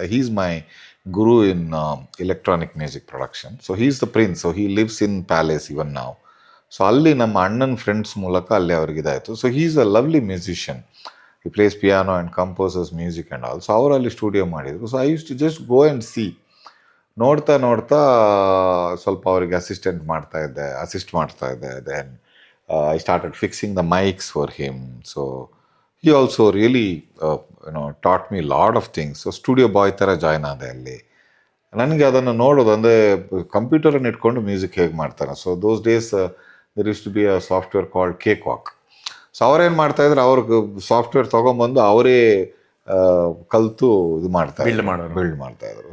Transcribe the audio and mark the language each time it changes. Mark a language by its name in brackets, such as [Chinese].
[English] He's my guru in electronic music production. So he's the prince. So he lives in Palace even now. [Kannada] So ಅಲ್ಲಿ ನಮ್ಮ ಅಣ್ಣನ friends ಮೂಲಕ ಅಲ್ಲಿ ಅವ್ರಿಗೆ ಇದಾಯಿತು. [English] So he's a lovely musician. ಈ plays piano and composers music and all. [Kannada] So ಅವರಲ್ಲಿ studio ಮಾಡಿದರು. [English] So I used to just go and see. [Kannada] ನೋಡ್ತಾ ಸ್ವಲ್ಪ ಅವರಿಗೆ ಅಸಿಸ್ಟ್ ಮಾಡ್ತಾ ಇದ್ದೆ. [English] Then I started fixing the mics for him. So he also really taught me a lot of things. [Kannada] So studio ಬಾಯ್ ಥರ join ಆದೆ ಅಲ್ಲಿ. ನನಗೆ ಅದನ್ನು ನೋಡೋದು ಅಂದರೆ ಕಂಪ್ಯೂಟರನ್ನು ಇಟ್ಕೊಂಡು ಮ್ಯೂಸಿಕ್ ಹೇಗೆ ಮಾಡ್ತಾರೆ. [English] So those days there used to be a software called Cakewalk. [Kannada] So ಅವ್ರೇನು ಮಾಡ್ತಾಯಿದ್ರು, ಅವ್ರಿಗೆ ಸಾಫ್ಟ್ವೇರ್ ತೊಗೊಂಬಂದು ಅವರೇ ಕಲಿತು ಇದು ಬಿಲ್ಡ್ ಮಾಡ್ತಾಯಿದ್ರು.